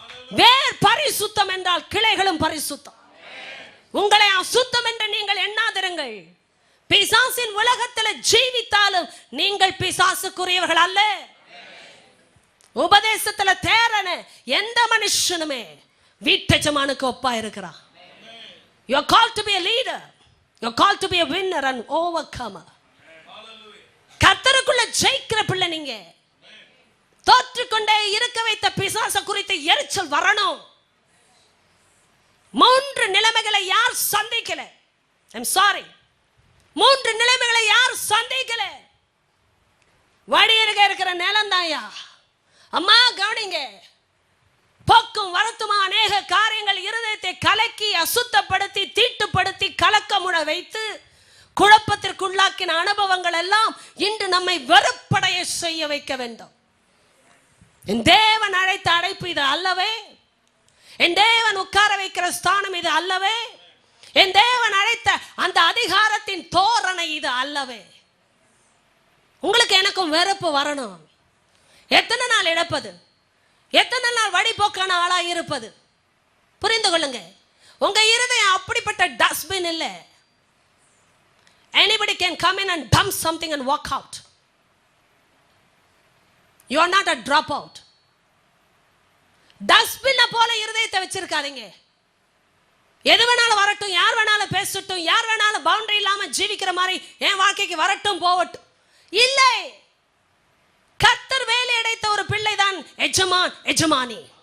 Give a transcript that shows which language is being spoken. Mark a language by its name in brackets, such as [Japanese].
[Tamil] வேர் பரிசுத்தம் என்றால் கிளைகளும் பரிசுத்தம். உங்களை அசுத்தம் என்று நீங்கள் எண்ணாதிருங்கள். பிசாசின் உலகத்தில் ஜீவித்தாலும் நீங்கள் பிசாசுக்குரியவர்கள் அல்ல. உபதேசத்துல தேரன எந்த மனுஷனுமே வீட்டெஜமானுக்கு ஒப்பா இருக்கிறான். [English] You are called to be a leader. You are called to be a winner and overcomer. [Tamil] கர்த்தருக்குள்ள ஜெயிக்கிற பிள்ளை நீங்க. தோற்றுக்கொண்டே இருக்க வைத்த பிசாசு குறித்து எரிச்சல் வரணும். 3 நிலைமைகளை யார் சந்திக்கல? [English] I'm sorry. [Tamil] 3 நிலைமைகளை யார் சந்திக்கல? வடியருக இருக்கிற நிலம் தாயா. அம்மா கவனிங்க. போக்கும் வரத்துமா அநேக காரியங்கள் இருதயத்தை கலக்கி அசுத்தப்படுத்தி தீட்டுப்படுத்தி கலக்கமுட வைத்து குழப்பத்திற்குள்ளாக்கின அனுபவங்கள் எல்லாம் இன்று நம்மை வெறுப்படைய செய்ய வைக்க வேண்டும். என் தேவன் அழைத்த அழைப்பு இது அல்லவே. என் தேவன் உட்கார வைக்கிற ஸ்தானம் இது அல்லவே. என் தேவன் அழைத்த அந்த அதிகாரத்தின் தோரணை இது அல்லவே. உங்களுக்கு எனக்கும் வெறுப்பு வரணும். எத்தனை நாள் இழப்பது? எத்தனை நாள் வழிபோக்கான ஆளா இருப்பது? புரிந்து கொள்ளுங்க, உங்க இருதயம் அப்படிப்பட்ட டஸ்ட்பின் இல்லை. [English] Anybody can come in and dump something and walk out. You are not a dropout. [Tamil] Dustbin போல இருதயத்தை வச்சிருக்காதீங்க. எது வேணாலும் வரட்டும், யார் வேணாலும் பேசட்டும், யார் வேணாலும் பவுண்டரி இல்லாம ஜீவிக்கிற மாதிரி என் வாழ்க்கைக்கு வரட்டும் போகட்டும். இல்லை, கர்த்தர் வேலை அடைத்த ஒரு பிள்ளை தான் எஜமான், எஜமானி.